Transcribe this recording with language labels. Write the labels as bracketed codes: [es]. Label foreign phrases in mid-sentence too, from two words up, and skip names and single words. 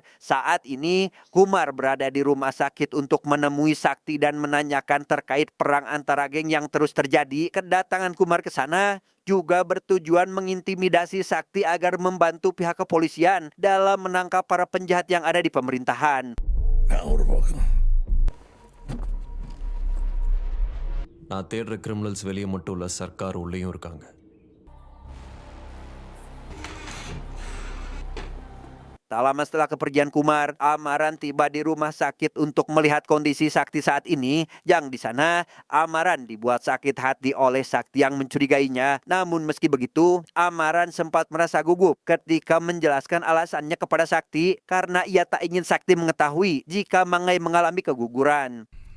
[id] Saat ini, Kumar berada di rumah sakit untuk menemui Sakti dan menanyakan terkait perang antara geng yang terus terjadi. Kedatangan Kumar ke sana juga bertujuan mengintimidasi Sakti agar membantu pihak kepolisian dalam menangkap para penjahat yang ada di pemerintahan. [ta] நான் தேடுற கிரிமினல்ஸ் வெளியே மட்டும் இல்ல, சர்க்கார் உள்ளேயும் இருக்காங்க. [id] Tak lama setelah kepergian Kumar, Amaran tiba di rumah sakit untuk melihat kondisi Sakti saat ini. Yang di sana, Amaran dibuat sakit hati oleh Sakti yang mencurigainya. Namun meski begitu, Amaran sempat merasa gugup ketika menjelaskan alasannya kepada Sakti karena ia tak ingin Sakti mengetahui jika Mangai mengalami keguguran.